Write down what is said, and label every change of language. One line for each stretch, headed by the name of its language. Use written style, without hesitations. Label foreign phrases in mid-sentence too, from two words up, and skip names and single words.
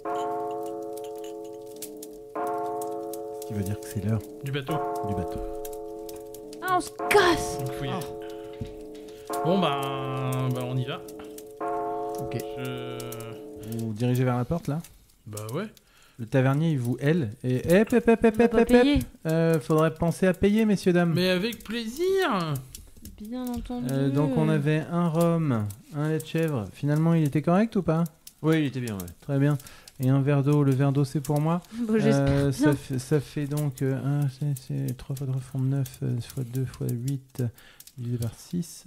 French: Ce qui veut dire que c'est l'heure Du bateau. du bateau. Ah, on se casse. Donc, faut y aller. Bon, bah, on y va. Ok. Vous dirigez vers la porte là. Bah ouais. Le tavernier il vous hèle et hep, hep, hep, On hep, n'a hep, pas hep, hep. payé. Faudrait penser à payer, messieurs dames. Mais avec plaisir. Bien entendu. Donc on avait un rhum, un lait de chèvre. Finalement il était correct ou pas? Oui, il était bien, ouais. Très bien. Et un verre d'eau. Le verre d'eau c'est pour moi. Bon, j'espère bien. Ça fait donc 3 fois 3 font 9 fois 2 fois 8 divisé par 6.